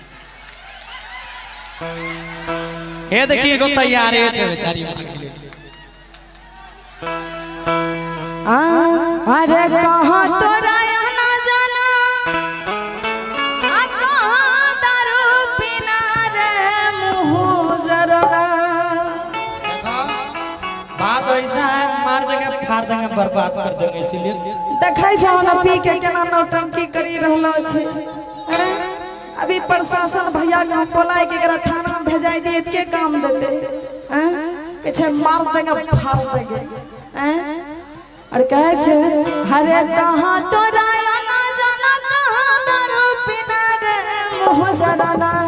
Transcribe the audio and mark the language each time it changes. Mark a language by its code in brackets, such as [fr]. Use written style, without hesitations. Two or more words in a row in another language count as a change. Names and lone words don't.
[anp] हे देखिए एगो तैयार छै बेचारी। अरे कहाँ तोरा ना जाना, कहाँ दारू पीना रे मुँह जराना। [hi] बात ऐसा है, मार देंगे फाड़ देंगे बर्बाद कर देंगे, इसीलिए [anp] देखै छौ ना पी के केना नौटंकी करी रहलो छै। अभी प्रशासन भैया के हम बोलाय के एकरा थाना में भेजाई दिए त के काम देते? के छै [hi] मार देंगे फाड़ देंगे। [anp] और कहै छै हरे कहाँ तोरा ना जाना, कहाँ दारू पीना रे मुँह जराना।